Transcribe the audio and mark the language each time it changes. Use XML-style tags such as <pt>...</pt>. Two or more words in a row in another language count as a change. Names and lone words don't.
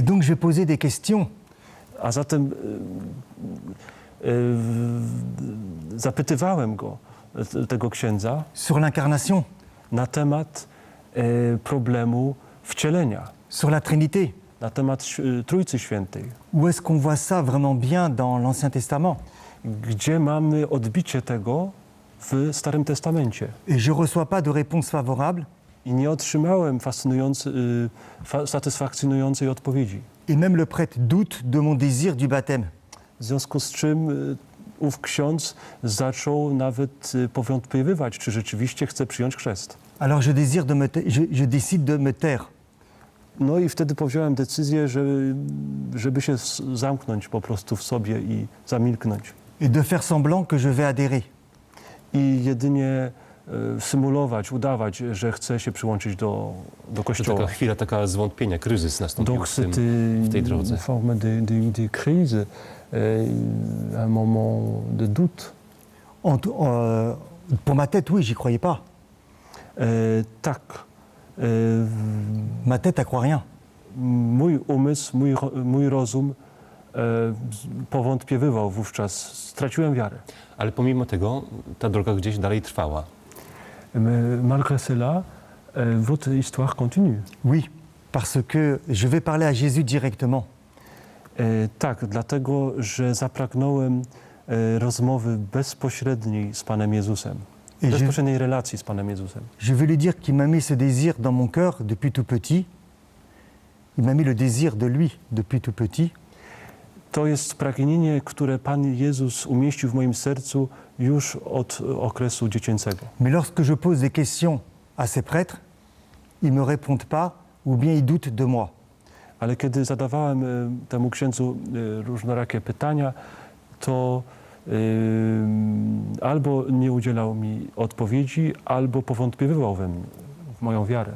<fr>Et donc, je vais poser des questions.</fr> <pl>A zatem zapytywałem go, tego księdza,</pl> <fr>Sur l'incarnation,</fr> <pl>na temat problemu wcielenia,</pl> <fr>sur la Trinité.</fr> <pl>na temat Trójcy Świętej.</pl> <fr>Où est-ce qu'on voit ça vraiment bien dans l'Ancien Testament?</fr> <pl>Gdzie mamy odbicie tego w Starym Testamencie?</pl> <fr>Et je ne reçois pas de réponse favorable.</fr> <pl>I nie otrzymałem satysfakcjonującej odpowiedzi.</pl> <fr>Et même le prêtre doute de mon désir du baptême.</fr> <pl>W związku z czym ów ksiądz zaczął nawet powątpiewać, czy rzeczywiście chce przyjąć chrzest.</pl> <fr>Alors je décide de me taire.</fr> <pl>No i wtedy podjąłem decyzję, żeby się zamknąć po prostu w sobie i zamilknąć. Et de faire semblant que je vais adhérer. I jedynie symulować, udawać, że chce się przyłączyć do To Kościoła. taka chwila, taka zwątpienia, kryzys nastąpił</pl> <fr>Donc</fr> <pl>w tej drodze.</pl> <fr>une forme de crise, un moment de doute. Pour ma tête, oui, j'y croyais pas.</fr> <pl>Tak,</pl> <fr>Ma tête, elle croit rien.</fr> <pl>mój umysł, mój rozum powątpiewywał wówczas. Straciłem wiarę. Ale pomimo tego ta droga gdzieś dalej trwała.</pl> <fr>Mais malgré cela, votre histoire continue. Oui, parce que je vais parler à Jésus directement.</fr> <pl>Tak, dlatego, że zapragnąłem rozmowy bezpośredniej z Panem Jezusem.</pl> <fr>Et</fr> <pl>Bezpośredniej relacji z Panem Jezusem.</pl> <fr>je veux lui dire qu'il m'a mis ce désir dans mon cœur depuis tout petit. Il m'a mis le désir de lui depuis tout petit.</fr> <pl>To jest pragnienie, które Pan Jezus umieścił w moim sercu już od okresu dziecięcego.</pl> <fr>Mais lorsque je pose des questions à ces prêtres, ils ne me répondent pas ou bien il doute de moi.</fr> <pl>Ale kiedy zadawałem temu księdzu różnorakie pytania, to albo nie udzielał mi odpowiedzi, albo powątpiewał w moją wiarę.</pl>